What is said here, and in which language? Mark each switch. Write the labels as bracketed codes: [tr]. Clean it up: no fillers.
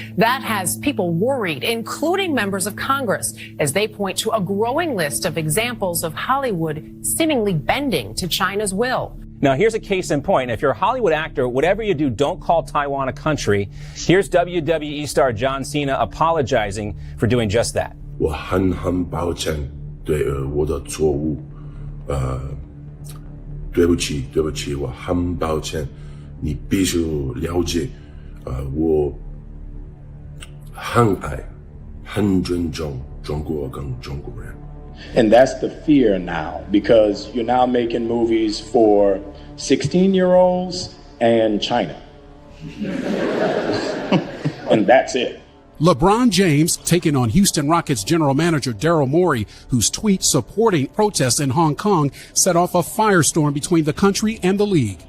[en] That has people worried, including members of Congress, as they point to a growing list of examples of Hollywood seemingly bending to China's will. Now, here's a case in point. If you're a Hollywood actor, whatever you do, don't call Taiwan a country. Here's WWE star John Cena apologizing for doing just that. [zh] 我很抱歉对我的错误，对不起，我很抱歉。你必须了解，我很爱、很尊重中国跟中国人。 [en] And that's the fear now, because you're now making movies for 16-year-olds and China. And that's it. LeBron James taking on Houston Rockets general manager Daryl Morey, whose tweet supporting protests in Hong Kong set off a firestorm between the country and the league.